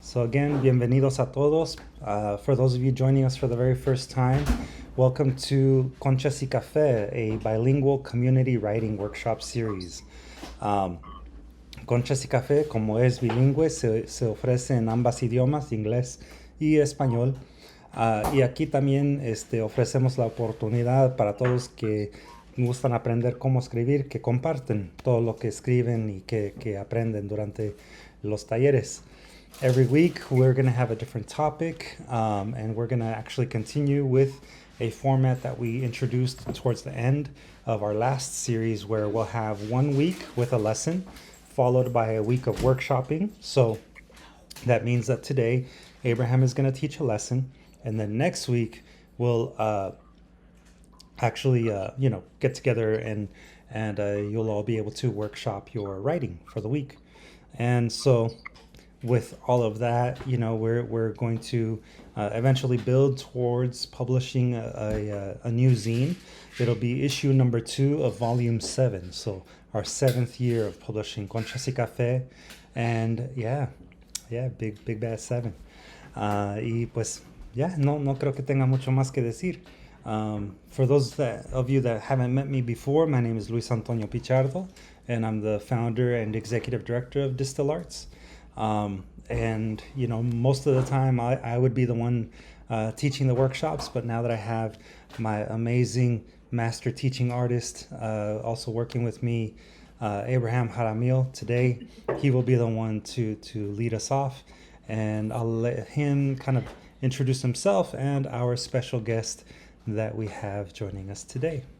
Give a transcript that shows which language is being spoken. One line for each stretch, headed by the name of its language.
English: So again,
Spanish: bienvenidos a todos.
English: For those of you joining us for the very first time, welcome to Conchas y Café, a bilingual community writing workshop series.
Spanish: Conchas y Café, como es bilingüe, se ofrece en ambas idiomas, inglés y español. Y aquí también ofrecemos la oportunidad para todos que gustan aprender cómo escribir, que comparten todo lo que escriben y que aprenden durante los talleres.
English: Every week, we're going to have a different topic, and we're going to actually continue with a format that we introduced towards the end of our last series, where we'll have 1 week with a lesson, followed by a week of workshopping. So that means that today, Abraham is going to teach a lesson, and then next week, we'll actually, get together and you'll all be able to workshop your writing for the week. And so with all of that, we're going to eventually build towards publishing a new zine. It'll be issue number 2 of volume 7. So our 7th year of publishing Conchas y Café. And yeah, big bad 7.
Spanish: Y pues, no creo que tenga mucho más que decir.
English: For those of you that haven't met me before, my name is Luis Antonio Pichardo, and I'm the founder and executive director of DSTL Arts. And most of the time I would be the one teaching the workshops, but now that I have my amazing master teaching artist also working with me, Abraham Jaramil, today he will be the one to lead us off, and I'll let him kind of introduce himself and our special guest that we have joining us today.